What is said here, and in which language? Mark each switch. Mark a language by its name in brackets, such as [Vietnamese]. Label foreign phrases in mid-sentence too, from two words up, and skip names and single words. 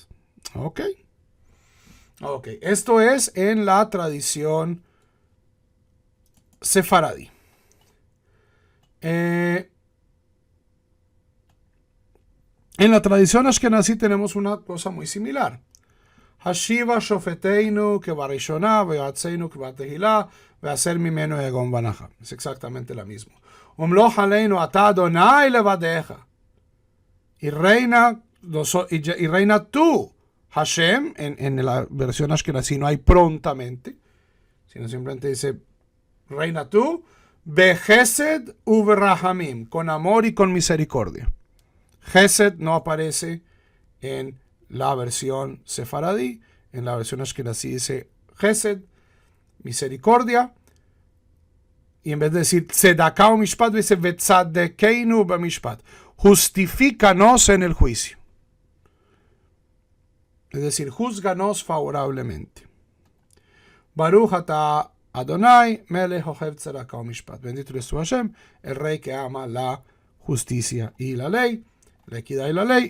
[Spanish] Ok. Esto es en la tradición sefaradí. En la tradición ashkenazí tenemos una cosa muy similar. [Hebrew] השיבה שופטינו כבראשונה ויועצינו כבתחלה והסר ממנו יגון ואנחה. [Spanish] Es exactamente la misma. [Hebrew] ומלוך עלינו אתה אדני לבדך. [Spanish] Y reina tú, Hashem. En la versión ashkenazí no hay prontamente, sino simplemente dice reina tú, [Hebrew] בחסד וברחמים, [Spanish] con amor y con misericordia. Chesed no aparece en la versión sefaradí. En la versión ashkenazí dice Chesed, misericordia, y en vez de decir [Hebrew] צדקה ומשפט, [Spanish] dice [Hebrew] וצדקנו במשפט, [Spanish] justifícanos en el juicio. Es decir, júzganos favorablemente. [Hebrew] ברוך אתה אדני מלך אוהב צדקה ומשפט, [Spanish] bendito eres tú Hashem, el rey que ama la justicia y la ley, la equidad y la ley.